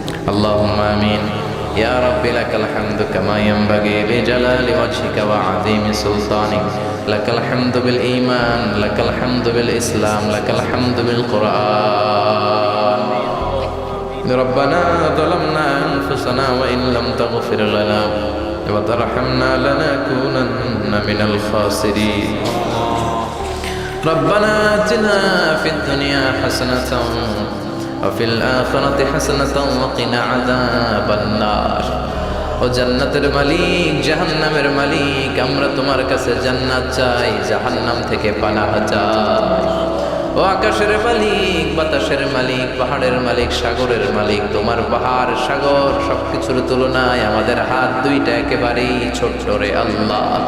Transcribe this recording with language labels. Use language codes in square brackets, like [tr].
[ar] আল্লাহুম্মা আমিন। ইয়া রাব্বি লাকাল হামদু কামা ইয়ানবাগি লিজালালি ওয়াজহিকা ওয়া আযীমি সুলতানিক। লাকাল হামদু বিল ঈমান, লাকাল হামদু বিল ইসলাম, লাকাল হামদু বিল কুরআন। ربنا ظلمنا أنفسنا وإن لم تغفر لنا وترحمنا لنكونن من الخاسرين. ربنا آتنا في الدنيا حسنة وفي الآخرة حسنة وقنا عذاب النار. [bn] ও জান্নাতের মালিক, জাহান্নামের মালিক, আমরা তোমার কাছে জান্নাত চাই, জাহান্নাম থেকে পানাহ চাই। ও আকাশের মালিক, বাতাসের মালিক, পাহাড়ের মালিক, সাগরের মালিক, তোমার পাহাড় সাগর সবকিছুর তুলনায় আমাদের হাত দুইটা একেবারেই ছোট্ট রে আল্লাহ।